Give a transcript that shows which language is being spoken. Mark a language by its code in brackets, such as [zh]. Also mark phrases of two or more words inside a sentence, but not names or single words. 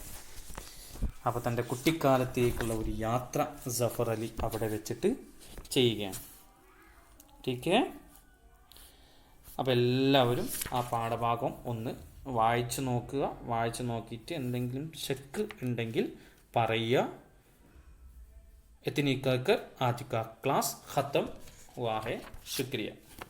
[ml] അപ്പോൾ തൻ്റെ കുട്ടിക്കാലത്തേക്കുള്ള ഒരു യാത്ര ജഫർ അലി അവിടെ വെച്ചിട്ട് ചെയ്യുകയാണ്. [hi] ठीक है. [ml] അപ്പോൾ എല്ലാവരും ആ പാഠഭാഗം ഒന്ന് വായിച്ചു നോക്കുക. വായിച്ചു നോക്കിയിട്ട് എന്തെങ്കിലും ഷെക്ക് ഉണ്ടെങ്കിൽ പറയുക. [hi] इतनी कहकर आज का क्लास ख़त्म हुआ है. शुक्रिया.